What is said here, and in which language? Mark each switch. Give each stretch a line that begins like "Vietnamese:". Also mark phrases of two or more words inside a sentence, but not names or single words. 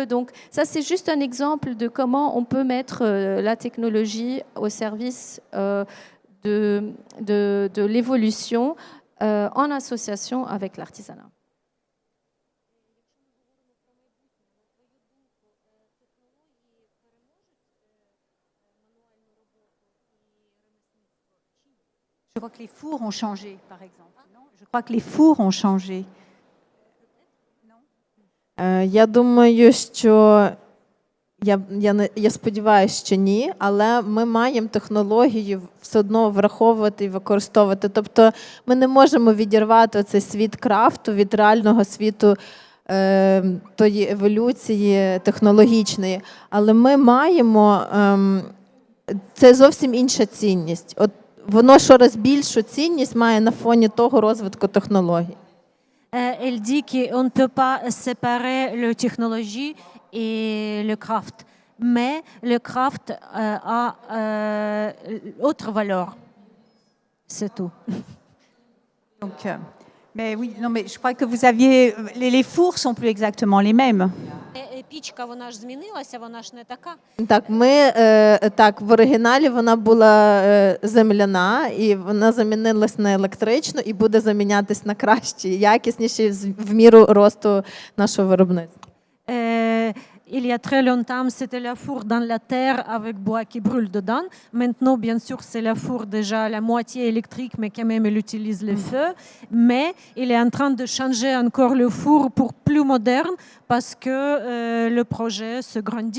French: Donc, ça, c'est juste un exemple de comment on peut mettre la technologie au service de l'évolution en association avec l'artisanat. Je crois que les fours ont changé, par exemple. Non? Je crois que les fours ont changé.
Ukrainian: Я думаю, що я сподіваюся, що ні, але ми маємо технологію все одно враховувати і використовувати. Тобто ми не можемо відірвати цей світ крафту від реального світу тої еволюції технологічної. Але ми маємо, це зовсім інша цінність. От воно щораз більшу цінність має на фоні того розвитку технологій.
French: Elle dit qu'on ne peut pas séparer la technologie et le craft, mais le craft a autre valeur. C'est tout. Donc, mais oui, non, mais je crois que vous aviez les fours sont plus exactement les mêmes.
Ukrainian: Пічка, вона ж змінилася, вона ж не така. Так, в оригіналі вона була земляна, і вона замінилась на електричну і буде замінятись на кращі, якісніші в міру росту нашого виробництва.
French: Il y a très longtemps, c'était la four dans la terre avec bois qui brûle dedans. Maintenant, bien sûr, c'est la four déjà la moitié électrique, mais quand même, elle utilise le feu. Mais il est en train de changer encore le four pour plus moderne parce que le projet se grandit.